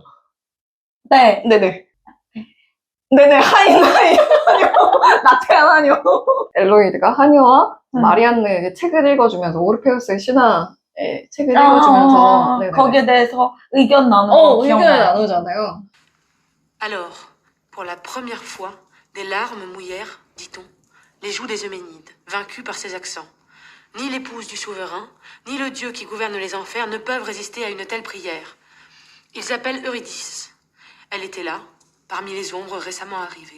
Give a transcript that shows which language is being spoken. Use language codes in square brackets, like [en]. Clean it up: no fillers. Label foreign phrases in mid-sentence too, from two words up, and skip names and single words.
[ko] 네. 네네. 네네, 하인. 나태한 하녀. 엘로이드가 하녀와 마리안느에게 책을 읽어주면서 오르페우스의 신화의 책을 읽어주면서 네네. 거기에 대해서 의견 나누고 의견을 나누잖아요. [fr] Alors, pour la première fois, des larmes mouillèrent, dit-on, les joues des Euménides, vaincus par ces accents. Ni l'épouse du souverain, ni le dieu qui gouverne les enfers ne peuvent résister à une telle prière. Ils appellent Eurydice. Elle était là, parmi les ombres récemment arrivées.